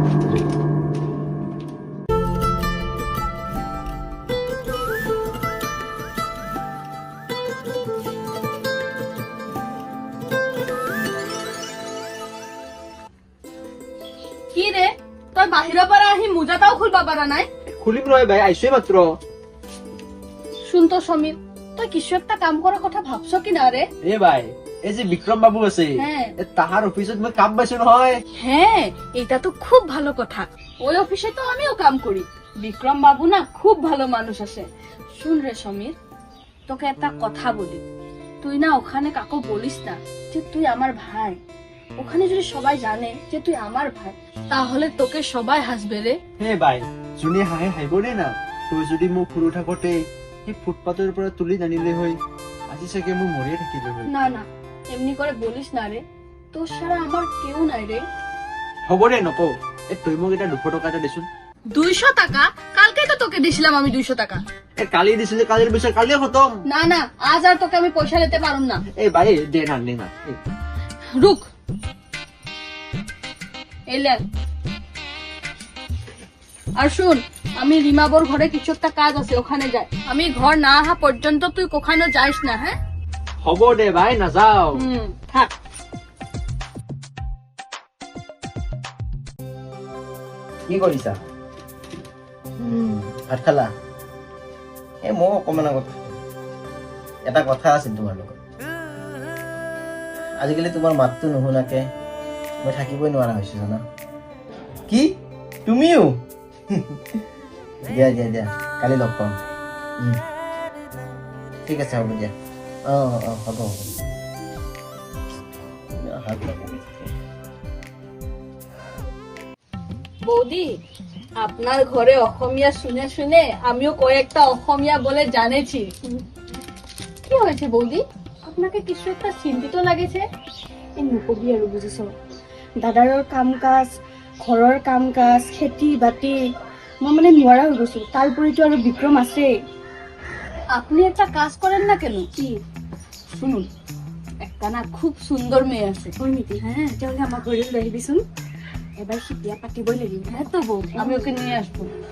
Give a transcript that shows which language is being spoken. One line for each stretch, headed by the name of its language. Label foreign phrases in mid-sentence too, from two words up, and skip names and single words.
Assamese: কি রে তই বাহিৰৰ পৰা আহি মোজাটাও খুলবা পাৰা নাই খুলিম নহয় ভাই আইছোৱে মাত্ৰ
Bangla: শুন তো সমীর তুই কিছু একটা কাম করার কথা ভাবছ কি না রে
Assamese: এ ভাই এই যে বিক্ৰম বাবু আছে
Bangla: হ্যাঁ।
Assamese: তাহাৰ অফিচত মই কাম পাইছো নহয়
Bangla: হ্যাঁ এটা তো খুব ভালো কথা ওই অফিসে তো আমিও কাম করি বিক্রম বাবু না খুব ভালো মানুষ আছে শুন রে সমীর তোকে একটা কথা বলি তুই না ওখানে কাকু বলিস না যে তুই আমার ভাই ওখানে যদি সবাই জানে যে তুই আমার ভাই তাহলে তোকে সবাই হাসবে রে
Assamese: হে ভাই যোনে হাঁহে হাঁহিবনে না তই যদি মোক সৰু থাকোতে সেই ফুটপাথৰ পৰা তুলি নানিলে হয় আজি চাগে মই মৰিয়ে থাকিলো হয়
Bangla: না না এমনি করে বলিস না রে তোর সারা আমার কেউ নাই রে
Assamese: হ'ব দে নকওঁ তই মোক এটা 200 টকা এটা দেচোন
Bangla: 200 টাকা কালকে তো তোকে দিছিলাম আমি 200 টাকা
Assamese: কালি দিছিলে কালিৰ পিছত কালিয়ে খতম
Bangla: না না আজ আর তোকে আমি পয়সা দিতে পারুম না
Assamese: এই ভাই দে না
Bangla: রুক এলে আর শুন আমি রিমাবর ঘরে কিছু একটা কাজ আছে ওখানে যাই আমি ঘর না আহা পর্যন্ত তুই কোখানো যাইস না হ্যাঁ
Assamese: হ'ব দে ভাই নাযাও
Bangla: থাক
Assamese: কি কৰিছা ভাত খালা মই অকমান আগত এটা কথা আছিল তোমাৰ লগত আজিকালি তোমাৰ মাতটো নুশুনাকে মই থাকিবই নোৱাৰা হৈছো জানা কি তুমিও দিয়া দিয়া দিয়া কালি লগ পাম ঠিক আছে হ'ব দিয়া হ'ব হ'ব
Bangla: বৌদি আপনার ঘরে অসমীয়া শুনে শুনে আমিও কয়েকটা অসমীয়া বলে জানেছি কি হয়েছে বৌদি আপনাকে কিছু একটা চিন্তিত লাগেছে
Assamese: এই নকবি আৰু বুজিছ দাদাৰৰ কাম কাজ ঘৰৰ কাম কাজ খেতি বাতি মই মানে নোৱাৰা হৈ গৈছো তাৰ উপৰিতো আৰু বিক্ৰম আছে
Bangla: আপনি একটা কাজ করেন না কেন
Assamese: কি
Bangla: শুনুন একটা না খুব সুন্দর মেয়ে আছে
Assamese: হয় নেকি
Bangla: হ্যাঁ
Assamese: তেতিয়াহ'লে আমাৰ ঘৰলৈ লৈ আহিবিচোন এবাৰ সি বিয়া পাতিবই লাগিব
Bangla: হ্যাঁ তো বৌ আমি ওকে নিয়ে আসবো